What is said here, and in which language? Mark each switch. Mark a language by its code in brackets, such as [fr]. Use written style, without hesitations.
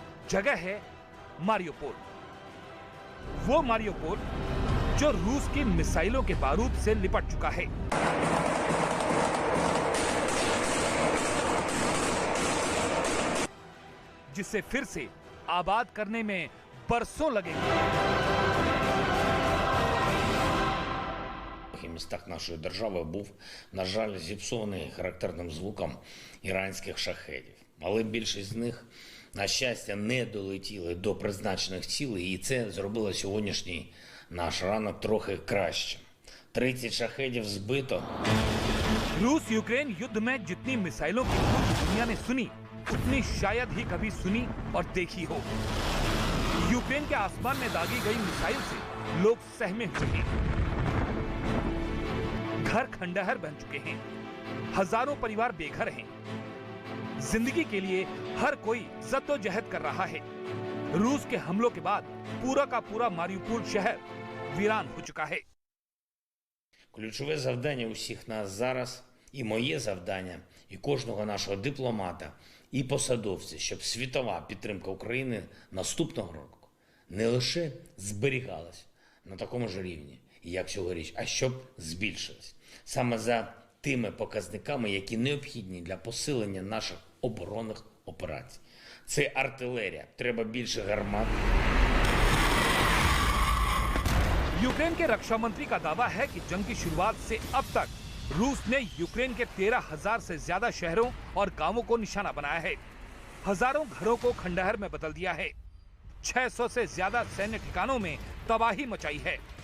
[hi] जगह है मारियोपोल, वो मारियोपोल जो रूस की मिसाइलों के बारूद से लिपट चुका है। जिसे फिर से आबाद करने में बरसों लगेंगे। [uk] В містах нашої держави був, на жаль, зіпсований характерним звуком іранських шахедів. Але більшість з них, на щастя, не долетіли до призначених цілей, і це зробило сьогоднішній наш ранок трохи кращим. 30 шахедів збито. [hi] रूस यूक्रेन युद्ध में जितनी मिसाइलों की गूंज दुनिया ने सुनी, उतनी शायद ही कभी सुनी और देखी हो। यूक्रेन के आसमान में दागी गई मिसाइल से लोग सहमे हुए हैं। घर खंडहर बन चुके हैं, हजारों परिवार बेघर हैं। जिंदगी के लिए हर कोई जद्दोजहद कर रहा है। रूस के हमलों के बाद पूरा का पूरा मारियोपोल शहर वीरान हो चुका है। [uk] Ключове завдання усіх нас зараз, і моє завдання, і кожного нашого дипломата, і посадовця, щоб світова підтримка України наступного року не лише зберігалась на такому ж рівні, як цьогоріч, а щоб збільшилась. Саме за тими показниками, які необхідні для посилення наших оборонних операцій. Це артилерія, треба більше гармат. [hi] यूक्रेन के रक्षा मंत्री का दावा है कि जंग की शुरुआत से अब तक रूस ने यूक्रेन के 13,000 से ज्यादा शहरों और गांवों को निशाना बनाया है। हजारों घरों को खंडहर में बदल दिया है। 600 से ज्यादा सैन्य ठिकानों में तबाही मचाई है।